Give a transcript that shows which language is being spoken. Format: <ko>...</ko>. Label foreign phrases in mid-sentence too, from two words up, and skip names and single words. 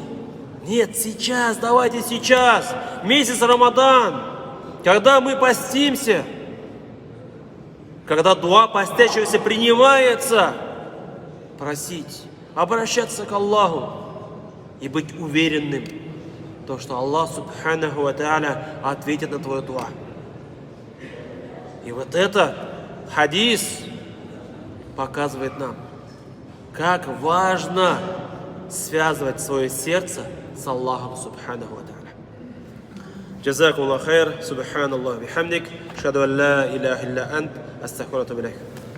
<ru>Нет, сейчас, давайте сейчас, месяц Рамадан, когда мы постимся, когда дуа постящегося принимается, просить, обращаться к Аллаху и быть уверенным, то, что Аллах</ru> <ar>سبحانه وتعالى</ar> <ru>ответит на твою дуа. И вот это хадис показывает нам, как важно связывать свое сердце с Аллахом</ru> <ar>سبحانه وتعالى. جزاكم الله خير، سبحان الله بحمدك، أشهد أن لا إله إلا أنت، أستغفرك وأتوب إليك.</ar>